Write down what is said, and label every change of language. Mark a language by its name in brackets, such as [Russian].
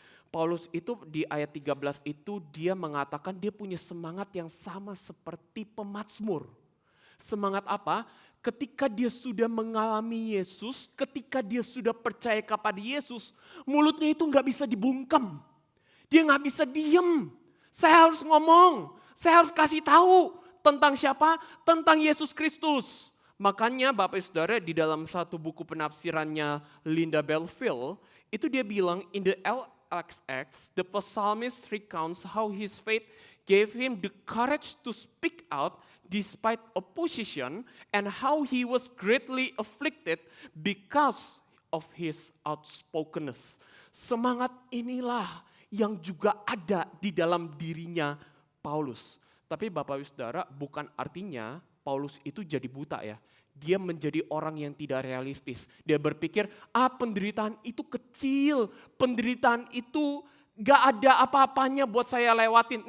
[Indonesian] Paulus itu di ayat 13 itu dia mengatakan dia punya semangat yang sama seperti pemazmur. Semangat apa? Ketika dia sudah mengalami Yesus, ketika dia sudah percaya kepada Yesus, mulutnya itu nggak bisa dibungkam. Dia nggak bisa diem. Saya harus ngomong, saya harus kasih tahu tentang siapa? Tentang Yesus Kristus. Makanya Bapak Saudara di dalam satu buku penafsirannya Linda Belfield, itu dia bilang [English] in the LXX, the psalmist recounts how his faith gave him the courage to speak out despite opposition and how he was greatly afflicted because of his outspokenness. [Indonesian] Semangat inilah yang juga ada di dalam dirinya Paulus. Tapi Bapak Ibu Saudara, bukan artinya Paulus itu jadi buta ya. Dia menjadi orang yang tidak realistis. Dia berpikir, penderitaan itu kecil, penderitaan itu gak ada apa-apanya buat saya lewatin.